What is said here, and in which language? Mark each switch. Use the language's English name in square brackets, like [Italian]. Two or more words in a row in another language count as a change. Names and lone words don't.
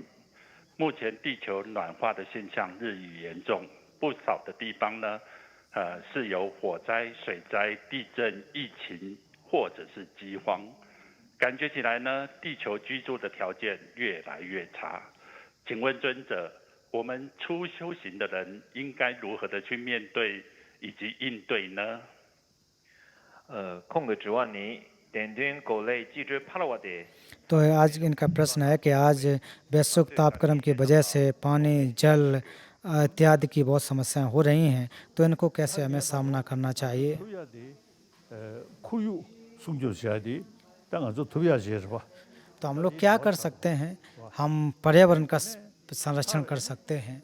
[Chinese] 目前地球暖化的现象日益严重，不少的地方呢，是有火灾、水灾、地震、疫情或者是饥荒，感觉起来呢，地球居住的条件越来越差。请问尊者，我们初修行的人应该如何的去面对以及应对呢？空嘅指望你電端過嚟記住帕拉瓦 de [Hindi] तो आज इनका प्रश्न है कि आज वैश्विक तापक्रम की वजह से पानी, जल इत्यादि की बहुत समस्याएं हो रही हैं, तो इनको कैसे हमें सामना करना चाहिए। तो हम लोग क्या कर सकते हैं, हम पर्यावरण का संरक्षण कर सकते हैं।